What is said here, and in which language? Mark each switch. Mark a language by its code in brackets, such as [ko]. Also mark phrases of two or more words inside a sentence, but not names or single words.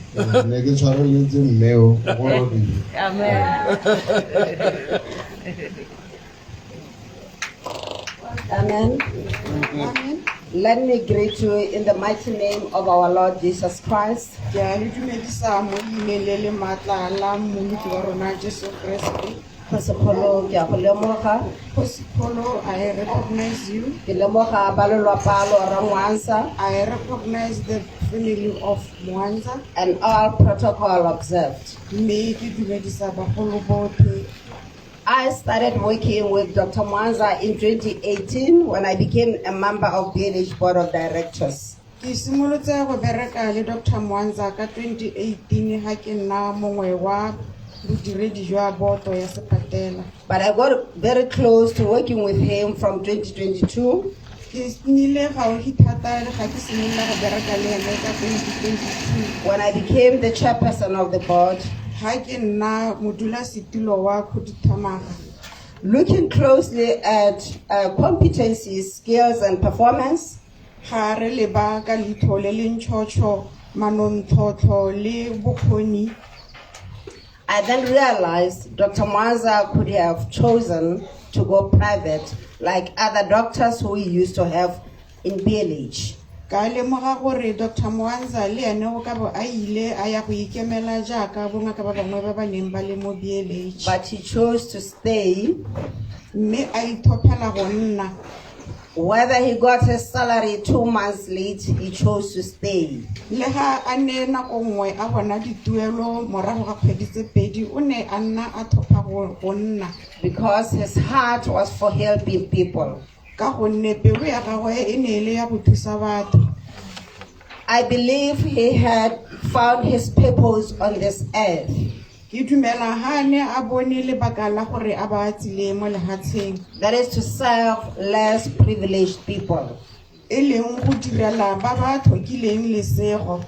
[tn] ne ke tshwareletse mmeo go robile. [en] Amen. Amen. Amen. Let me greet you in the mighty name of our Lord Jesus Christ. Pasipolo, I recognize you. I recognize the family of Mwanza. And all protocol observed. I started working with Dr. Mwanza in 2018 when I became a member of BLH Board of Directors. [tn] Ke simolotse go bereka le Dr. Mwanza ka 2018 ha ke nna mongwe wa bodiredi jwa boto ya sepatela. [en] But I got very close to working with him from 2022. [tn] Ke nnile gaufi thata ga ke simolola go bereka le ene ka 2022 [en] when I became the chairperson of the board. [tn] Ha ke nna modulasetulo wa Khuduthamaga. [en] Looking closely at competencies, skills, and performance, [tn] Ga re leba ka leitlho le le ntšhotšho, manontlhotlho le bokgoni. [en] I then realized Dr. Mwanza could have chosen to go private like other doctors who we used to have in BLH. [tn] Ka lemoga gore Dr. Mwanza le ene go ka bo a ile a ya go ikemela jaaka bongaka ba bangwe ba ba neng ba le mo BLH. [en] But he chose to stay. [tn] Mme a itlhophela go nna. [en] Whether he got his salary 2 months late, he chose to stay. [tn] Le ha a ne nako nngwe a bona dituelo morago ga kgwedi tse pedi o ne a nna a tlhopha go nna. [en] Because his heart was for helping people. [tn] Ka gonne pelo ya gagwe e ne e le ya go thusa batho. [en] I believe he had found his purpose on this earth. [tn] Ke dumela ha ne a bone lebaka la gore a ba tsile mo lehatsheng. [en] That is to serve less privileged people. [tn] E leng go direla ba ba tlhokileng lesego.